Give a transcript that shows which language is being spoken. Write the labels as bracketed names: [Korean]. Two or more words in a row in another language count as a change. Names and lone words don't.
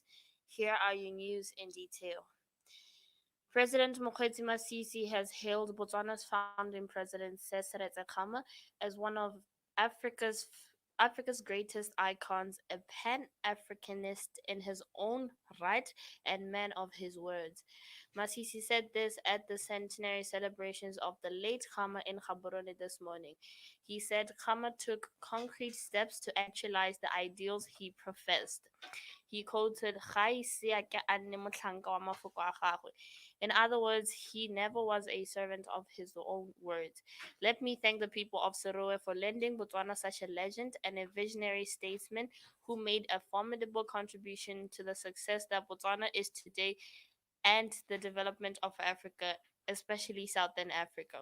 [English] Here are your news in detail. President Mokgweetsi Masisi has hailed Botswana's founding president Seretse Khama as one of Africa's Africa's greatest icons, a pan-Africanist in his own right and man of his words. Masisi said this at the centenary celebrations of the late Khama in Gaborone this morning. He said Khama took concrete steps to actualize the ideals he professed. He quoted, [Tswana] "Ga ise a ke a nne motlhanka wa mafoko a gagwe." [English] In other words, he never was a servant of his own words. Let me thank the people of Serowe for lending Botswana such a legend and a visionary statesman who made a formidable contribution to the success that Botswana is today and the development of Africa, especially Southern Africa.